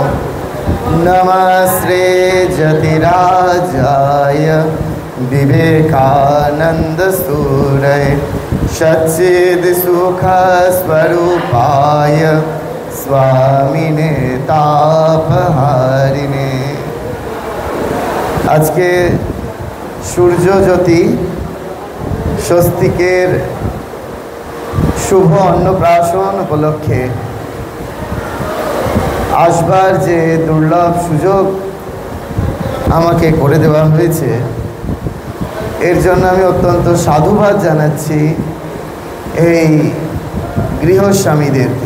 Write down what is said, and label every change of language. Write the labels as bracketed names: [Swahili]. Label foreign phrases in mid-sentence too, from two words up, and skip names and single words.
[Sanskrit] नमस्ते जतिराजाय विवेकानन्दसूरये सच्चिद्सुखस्वरूपाय स्वामिने तापहारिणे। [Bangla] আজ কে সূর্যজ্যোতি স্বস্তিকের শুভ অন্নপ্রাশন উপলক্ষে আসবার যে দুর্লভ সুযোগ আমাকে করে দেওয়া হয়েছে, এর জন্য আমি অত্যন্ত সাধুবাদ জানাচ্ছি এই গৃহস্বামীদেরকে।